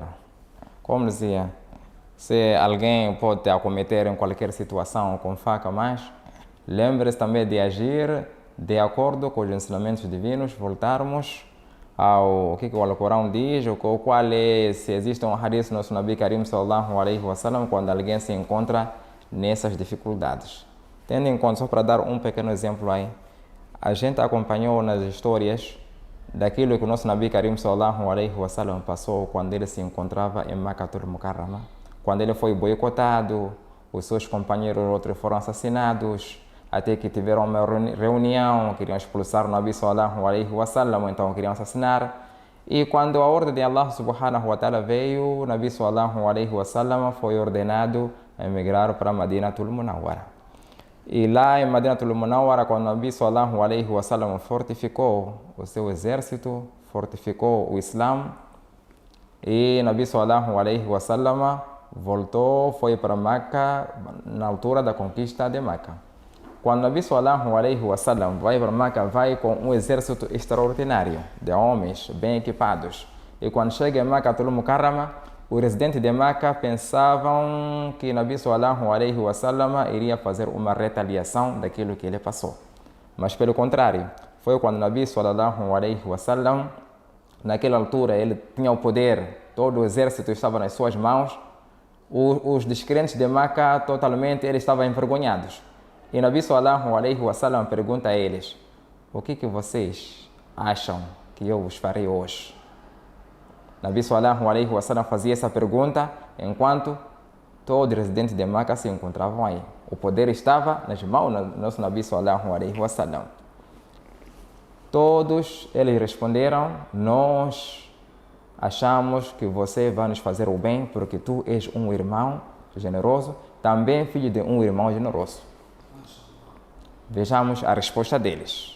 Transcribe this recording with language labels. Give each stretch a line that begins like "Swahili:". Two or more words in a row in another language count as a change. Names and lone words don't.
Portuguese: Como dizia, se alguém pode te acometer em qualquer situação com faca, mas lembre-se também de agir de acordo com os ensinamentos divinos, voltarmos ao que o Alcorão diz, ou qual é, se existe um hadith no nosso
Arabic: نبي كريم صلى الله عليه وسلم,
Portuguese: quando alguém se encontra nessas dificuldades. Tendo em conta, só para dar um pequeno exemplo aí, a gente acompanhou nas histórias daquilo que o nosso
Arabic: نبي كريم صلى الله عليه وسلم
Portuguese: passou quando ele se encontrava em Makkatul Mukarrama. Quando ele foi boicotado, os seus companheiros outros foram assassinados, até que tiveram uma reunião, queriam expulsar o
Arabic: نبي صلى الله عليه وسلم,
Portuguese: então queriam assassinar. E quando a ordem de Allah
Arabic: سبحانه وتعالى
Portuguese: veio, o
Arabic: نبي صلى الله عليه وسلم
Portuguese: foi ordenado a emigrar para Madinatul Munawwara. E lá em Madinatul Munawwara, quando o
Arabic: نبي صلى الله عليه وسلم
Portuguese: fortificou o seu exército, fortificou o Islã, e o
Arabic: نبي صلى الله عليه وسلم
Portuguese: voltou, foi para Meca na altura da conquista de Meca. Quando o
Arabic: نبي صلى الله عليه وسلم
Portuguese: vai para Meca, vai com um exército extraordinário de homens bem equipados. E quando chega em Makkatul Mukarrama, os residentes de Meca pensavam que o
Arabic: نبي صلى الله عليه وسلم
Portuguese: iria fazer uma retaliação daquilo que ele passou. Mas pelo contrário, foi quando o
Arabic: نبي صلى الله عليه وسلم,
Portuguese: naquela altura ele tinha o poder, todo o exército estava nas suas mãos, os descrentes de Meca totalmente eles estavam envergonhados. E o
Arabic: نبي صلى الله عليه وسلم
Portuguese: pergunta a eles: o que vocês acham que eu vos farei hoje? O
Arabic: نبي صلى الله عليه وسلم
Portuguese: fazia essa pergunta enquanto todos os residentes de Meca se encontravam aí. O poder estava nas mãos do nosso
Arabic: نبي صلى الله عليه وسلم.
Portuguese: Todos eles responderam: nós achamos que você vai nos fazer o bem porque tu és um irmão generoso, também filho de um irmão generoso. Vejamos a resposta deles.